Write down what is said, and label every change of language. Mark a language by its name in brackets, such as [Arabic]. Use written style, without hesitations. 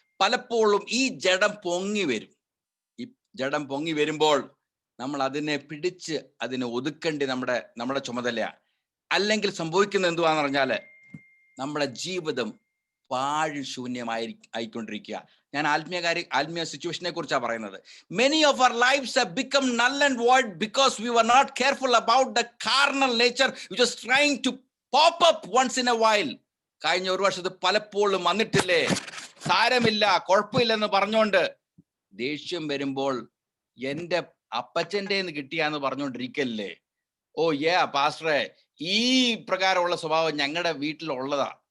[Malayalam] പലപ്പോഴും ഈ ജഡം പൊങ്ങി വരും. ഈ ജഡം പൊങ്ങി വരുമ്പോൾ നമ്മൾ അതിനെ പിടിച്ച് അതിനെ ഒതുക്കേണ്ടി നമ്മുടെ ചുമതലയാണ്. അല്ലെങ്കിൽ സംഭവിക്കുന്നത് എന്തുവാന്ന് പറഞ്ഞാല് നമ്മുടെ ജീവിതം പാഴ് ശൂന്യമായിക്കൊണ്ടിരിക്കുക. ഞാൻ ആത്മീയ സിറ്റുവേഷനെ കുറിച്ചാണ് പറയുന്നത്. [English] Many of our lives have become null and void because we were not careful about the carnal nature which was trying to pop up once in a while. [Malayalam] കഴിഞ്ഞ ഒരു വർഷത്ത് പലപ്പോഴും വന്നിട്ടില്ലേ, സാരമില്ല, കുഴപ്പമില്ലെന്ന് പറഞ്ഞുകൊണ്ട് ദേഷ്യം വരുമ്പോൾ എന്റെ അപ്പച്ചന്റെ കിട്ടിയാന്ന് പറഞ്ഞുകൊണ്ടിരിക്കല്ലേ. ഓ പാസ്റ്ററെ, ഈ പ്രകാരമുള്ള സ്വഭാവം ഞങ്ങളുടെ വീട്ടിലുള്ളതാ.